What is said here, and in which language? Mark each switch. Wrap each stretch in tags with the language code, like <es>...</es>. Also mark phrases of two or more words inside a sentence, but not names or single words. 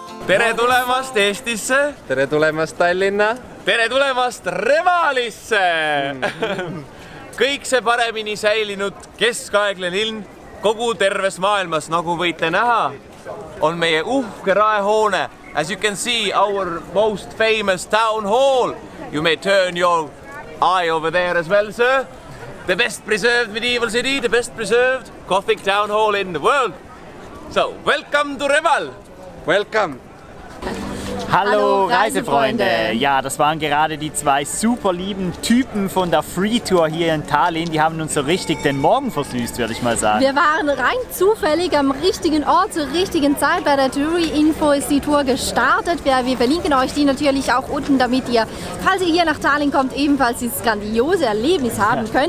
<et>tere tulemast Eestisse! Tere tulemast Tallinna! Tere tulemast Revalisse! Kõik see paremini säilinud keskaegne linn kogu terves maailmas, nagu võite näha, on meie uhke raehoone.</et> <en>As you can see, our most famous town hall. You may turn your eye over there as well, sir. The best preserved medieval city, the best preserved Gothic town hall in the world. So, welcome to Reval! Welcome!</en> <de>Hallo Reisefreunde! Ja, das waren gerade die zwei super lieben Typen von der Free Tour hier in Tallinn. Die haben uns so richtig den Morgen versüßt, würde ich mal sagen. Wir waren rein zufällig am richtigen Ort zur richtigen Zeit. Bei der Touri-Info ist die Tour gestartet. Wir verlinken euch die natürlich auch unten, damit ihr, falls ihr hier nach Tallinn kommt, ebenfalls dieses grandiose Erlebnis haben könnt.</de>